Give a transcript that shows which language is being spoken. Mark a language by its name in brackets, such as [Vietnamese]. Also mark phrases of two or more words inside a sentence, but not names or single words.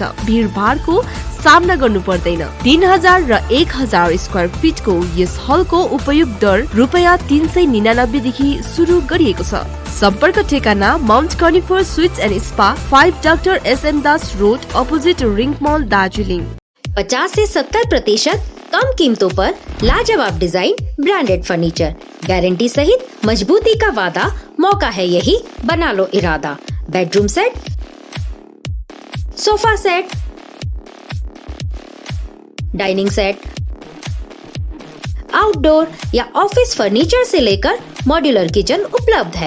[Nepali] भीडभाडको सामना गर्नु पर्दैन। 3000 र 1000 स्क्वायर फिटको यस हलको उपयोग दर ₹399 देखि सुरु गरिएको छ। सम्पर्क ठेगाना माउन्ट कनिफर स्वीट्स एन्ड स्पा, 5 डाक्टर SM दास रोड, अपोजिट रिङ मल, दार्जिलिङ। [Hindi] 50 से 70% कम कीमतों पर लाजवाब डिजाइन, ब्रांडेड फर्नीचर, गारंटी सहित मजबूती का वादा। मौका है यही, बना लो इरादा। बेडरूम सेट, सोफा सेट, डाइनिंग सेट, आउटडोर या ऑफिस फर्नीचर से लेकर मॉड्यूलर किचन उपलब्ध है।